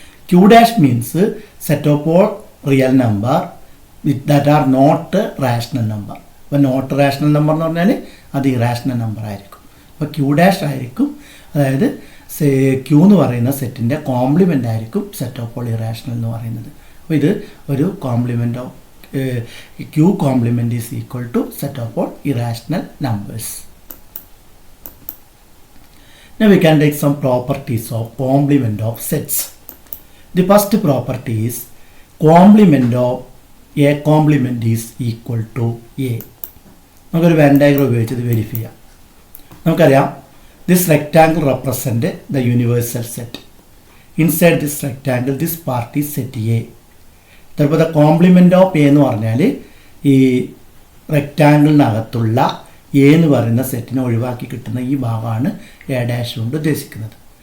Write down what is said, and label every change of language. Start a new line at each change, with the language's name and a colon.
English: Q dash means set of all real number that are not rational number.
Malayalam: അപ്പോൾ not rational number എന്ന് പറഞ്ഞാൽ അത് irrational number ആയിരിക്കും. അപ്പോൾ ക്യൂ ഡാഷ് ആയിരിക്കും, അതായത് ക്യൂ എന്ന് പറയുന്ന സെറ്റിൻ്റെ കോംപ്ലിമെൻ്റ് ആയിരിക്കും സെറ്റ് ഓഫ് ഓൾ ഇറാഷണൽ എന്ന് പറയുന്നത്. അപ്പോൾ ഇത് ഒരു
English: Complement of Q complement is equal to set of all irrational numbers. Now we can take some properties of complement of sets. The first property is complement of A complement is equal to A.
Malayalam: നമുക്കൊരു Venn diagram ഉപയോഗിച്ച് ഇത് verify ചെയ്യാം. നമുക്കറിയാം
English: This rectangle represent the universal set. Inside this rectangle this part is set A.
Malayalam: ചിലപ്പോൾ the compliment of A എന്ന് പറഞ്ഞാൽ ഈ റെക്റ്റാങ്കിളിനകത്തുള്ള A എന്ന് പറയുന്ന സെറ്റിനെ ഒഴിവാക്കി കിട്ടുന്ന ഈ ഭാഗമാണ് എ ഡാഷ് കൊണ്ട് ഉദ്ദേശിക്കുന്നത്.